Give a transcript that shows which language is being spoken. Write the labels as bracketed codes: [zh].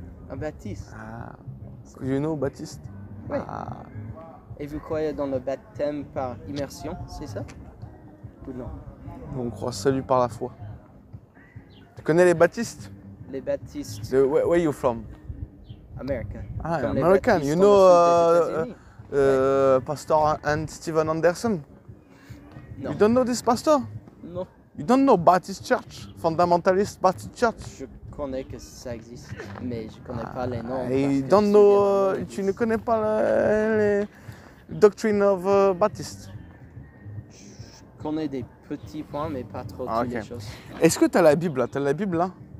[fr] Un baptiste? [en] You know baptiste? [fr] Oui. Et vous croyez dans le baptême par immersion, c'est ça? Ou non? On croit salut par la foi. Tu connais les baptistes? Les baptistes. [en] Where you from? America. American. You know Pastor and Steven Anderson? No. You don't know this pastor? [fr] Non. [en] You don't know Baptist Church? Fundamentalist Baptist Church? [fr] Je connais que ça existe, mais je connais pas les noms. Tu ne connais pas les doctrines [en] of Baptist? [fr] Je connais des petits points, mais pas trop toutes les choses. Est-ce que tu as la Bible là? Tu as la Bible là?